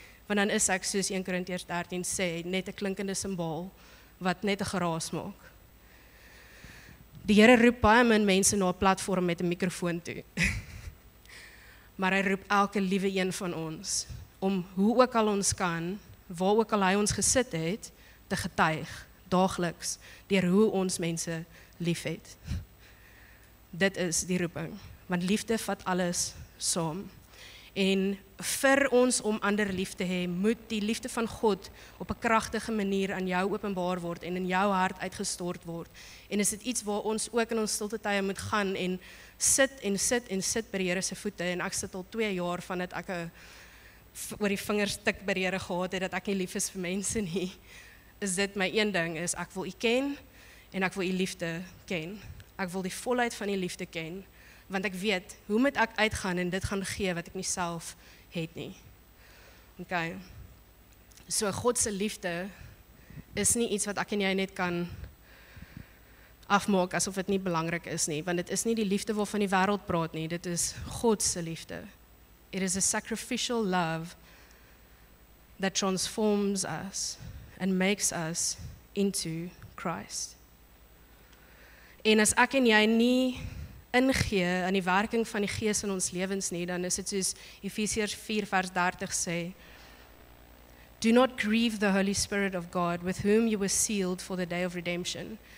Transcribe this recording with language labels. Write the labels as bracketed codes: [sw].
[af] Want dan is ek, soos 1 Korintiërs 13 sê, net 'n klinkende simbaal, wat net 'n geraas maak. Die Here roep baie min mense na 'n platform met 'n mikrofoon toe. Maar hy roep elke liewe een van ons, om hoe ook al ons kan, waar ook al hy ons gesit het, te getuig, daagliks, deur hoe ons mense liefhet. Dit is die roeping, want liefde vat alles saam. En vir ons om ander lief te hê, moet die liefde van God op 'n kragtige manier aan jou openbaar word en in jou hart uitgestort word. En is dit iets waar ons ook in ons stilte tye moet gaan en sit by die Here se voete. En ek sit al 2 jaar vandat ek oor die vingers tik by die Here gehad het, dat ek nie lief is vir mense nie. Is dit my een ding, is ek wil U ken en ek wil U liefde ken. Ek wil die volheid van die liefde ken, want ek weet, hoe moet ek uitgaan en dit gaan gee wat ek nie self het nie. Okay. So God se liefde is nie iets wat ek en jy net kan afmaak asof dit nie belangrik is nie, want dit is nie die liefde waarvan die wêreld praat nie, dit is God se liefde. [en] It is a sacrificial love that transforms us and makes us into Christ. [af] En as ek en jy nie ingee aan die werking van die Gees in ons lewens nie, dan is dit soos Efesiërs 4 vers 30 sê, [en] do not grieve the Holy Spirit of God, with whom you were sealed for the day of redemption.